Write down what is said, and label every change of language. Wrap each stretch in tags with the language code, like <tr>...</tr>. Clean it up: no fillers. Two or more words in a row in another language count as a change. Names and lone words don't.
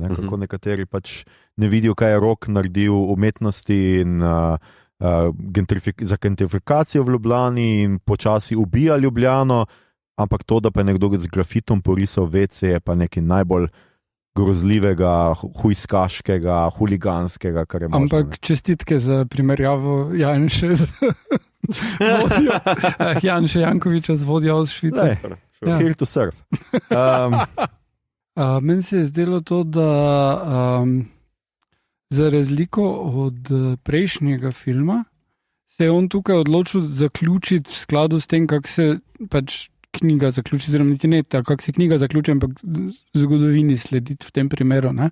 <sl>Kako nekateri pač ne vidijo, kaj je Rok naredil v umetnosti in za gentrifikacijo v Ljubljani in počasi ubija Ljubljano, ampak to, da pa je nekdo z grafitom porisal WC, je pa nekaj najbolj grozljivega, hujskaškega, huliganskega, kar je možno. Ampak čestitke za primerjavo Janše Jankoviča z vodjo iz Švice.</sl> <en>Here to serve.</en> <sl>Meni se je zdelo to, da za razliko od prejšnjega filma se je on tukaj odločil zaključiti v skladu s tem, kako se pač knjiga zaključi, oziroma niti ne tako, kako se knjiga zaključi, ampak zgodovini slediti v tem primeru, ne?</sl>